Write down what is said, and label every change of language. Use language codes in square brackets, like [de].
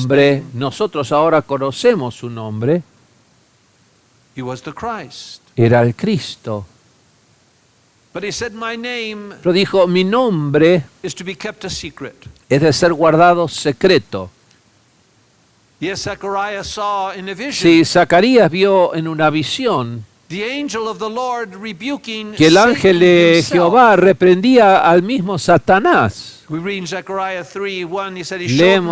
[es] nombre, [en] name. [es] nosotros ahora conocemos su nombre, [en] He was the Christ. [es] era el Cristo. [en] But he said, "My name [es] Pero dijo, mi nombre [en] is to be kept a secret." [es] es de ser guardado secreto. [en] Yes, Zechariah saw in a vision [es] Si Zacarías vio en una visión [en] the angel of the Lord rebuking [es] que el ángel [en] Satan [es] de [en] himself. [es] Jehová reprendía al mismo Satanás. [en] We read in Zechariah 3:1, he said, "He showed me